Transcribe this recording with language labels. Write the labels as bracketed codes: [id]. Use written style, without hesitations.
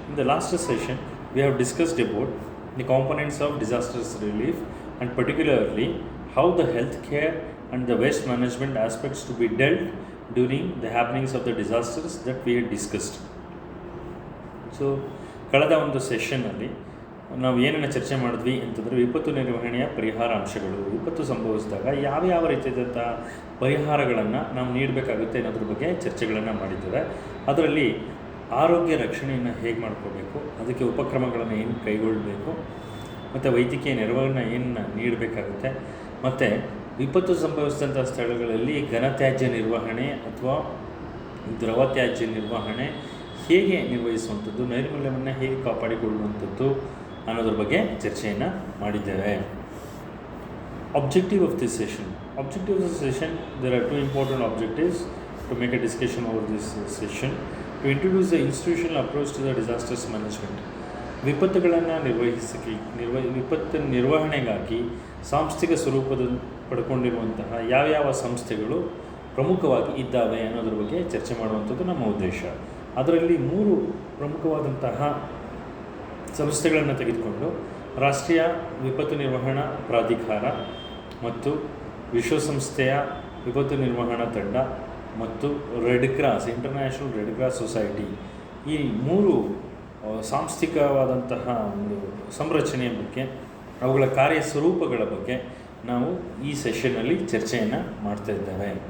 [en] In the last session, we have discussed about the components of disasters relief and particularly how the healthcare and the waste management aspects to be dealt during the happenings of the disasters that we had discussed. [kn] So ಕಳೆದ ಒಂದು ಸೆಷನ್ನಲ್ಲಿ ನಾವು ಏನನ್ನು ಚರ್ಚೆ ಮಾಡಿದ್ವಿ ಅಂತಂದರೆ ವಿಪತ್ತು ನಿರ್ವಹಣೆಯ ಪರಿಹಾರ ಅಂಶಗಳು, ವಿಪತ್ತು ಸಂಭವಿಸಿದಾಗ ಯಾವ ರೀತಿಯಾದಂಥ ಪರಿಹಾರಗಳನ್ನು ನಾವು ನೀಡಬೇಕಾಗುತ್ತೆ ಅನ್ನೋದ್ರ ಬಗ್ಗೆ ಚರ್ಚೆಗಳನ್ನು ಮಾಡಿದ್ದೇವೆ. ಅದರಲ್ಲಿ ಆರೋಗ್ಯ ರಕ್ಷಣೆಯನ್ನು ಹೇಗೆ ಮಾಡ್ಕೋಬೇಕು, ಅದಕ್ಕೆ ಉಪಕ್ರಮಗಳನ್ನು ಏನು ಕೈಗೊಳ್ಳಬೇಕು, ಮತ್ತು ವೈದ್ಯಕೀಯ ನೆರವನ್ನು ಏನು ನೀಡಬೇಕಾಗುತ್ತೆ, ಮತ್ತು ವಿಪತ್ತು ಸಂಭವಿಸಿದಂಥ ಸ್ಥಳಗಳಲ್ಲಿ ಘನತ್ಯಾಜ್ಯ ನಿರ್ವಹಣೆ ಅಥವಾ ದ್ರವ ತ್ಯಾಜ್ಯ ನಿರ್ವಹಣೆ ಹೇಗೆ ನಿರ್ವಹಿಸುವಂಥದ್ದು, ನೈರ್ಮಲ್ಯವನ್ನು ಹೇಗೆ ಕಾಪಾಡಿಕೊಳ್ಳುವಂಥದ್ದು ಅನ್ನೋದ್ರ ಬಗ್ಗೆ ಚರ್ಚೆಯನ್ನು ಮಾಡಿದ್ದೇವೆ. [en] Objective of this session. Objective of this session, there are two important objectives to make a discussion over this session. To introduce the institutional approach to the disasters management. [kn] ವಿಪತ್ತುಗಳನ್ನು ವಿಪತ್ತು ನಿರ್ವಹಣೆಗಾಗಿ ಸಾಂಸ್ಥಿಕ ಸ್ವರೂಪದ ಪಡ್ಕೊಂಡಿರುವಂತಹ ಯಾವ್ಯಾವ ಸಂಸ್ಥೆಗಳು ಪ್ರಮುಖವಾಗಿ ಇದ್ದಾವೆ ಅನ್ನೋದ್ರ ಬಗ್ಗೆ ಚರ್ಚೆ ಮಾಡುವಂಥದ್ದು ನಮ್ಮ ಉದ್ದೇಶ. ಅದರಲ್ಲಿ ಮೂರು ಪ್ರಮುಖವಾದಂತಹ ಸಂಸ್ಥೆಗಳನ್ನು ತೆಗೆದುಕೊಂಡು ರಾಷ್ಟ್ರೀಯ ವಿಪತ್ತು ನಿರ್ವಹಣಾ ಪ್ರಾಧಿಕಾರ ಮತ್ತು ವಿಶ್ವಸಂಸ್ಥೆಯ ವಿಪತ್ತು ನಿರ್ವಹಣಾ ತಂಡ ಮತ್ತು red cross, international red cross society, ಈ ಮೂರು ಸಾಂಸ್ಥಿಕವಾದಂತಹ ಒಂದು ಸಂರಚನೆಯ ಬಗ್ಗೆ, ಅವುಗಳ ಕಾರ್ಯಸ್ವರೂಪಗಳ ಬಗ್ಗೆ ನಾವು ಈ ಸೆಷನ್ನಲ್ಲಿ ಚರ್ಚೆಯನ್ನು ಮಾಡ್ತಾ ಇದ್ದೇವೆ.